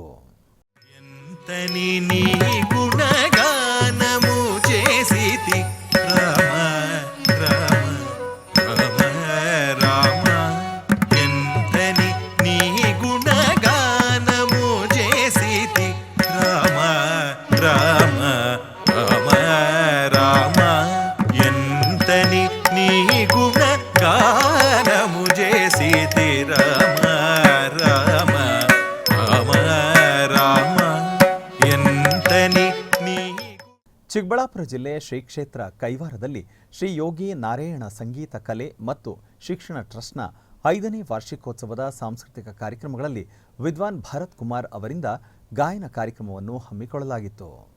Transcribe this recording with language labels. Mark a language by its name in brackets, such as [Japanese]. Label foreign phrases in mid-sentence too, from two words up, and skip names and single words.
[Telugu] ఎంతని నీ గుణగానము చేసితి రామ రామ రామ రామ ఎంతని నీ గుణగానము చేసితి రామ రామ రామ రామ ఎంతని నీ గుణగానము చేసితి రామ రామ రామ రామ ఎంతని నీ. [Kannada] ಚಿಕ್ಕಬಳ್ಳಾಪುರ ಜಿಲ್ಲೆ ಶ್ರೀ ಕ್ಷೇತ್ರ ಕೈವಾರದಲ್ಲಿ ಶ್ರೀ ಯೋಗಿ ನಾರಾಯಣ ಸಂಗೀತ ಕಲೆ ಮತ್ತು ಶಿಕ್ಷಣ ಟ್ರಸ್ಟ್ನ 5ನೇ ವಾರ್ಷಿಕೋತ್ಸವದ ಸಾಂಸ್ಕೃತಿಕ ಕಾರ್ಯಕ್ರಮಗಳಲ್ಲಿ ವಿದ್ವಾನ್ ಭರತ್ ಕುಮಾರ್ ಅವರಿಂದ ಗಾಯನ ಕಾರ್ಯಕ್ರಮವನ್ನು ಹಮ್ಮಿಕೊಳ್ಳಲಾಗಿತ್ತು.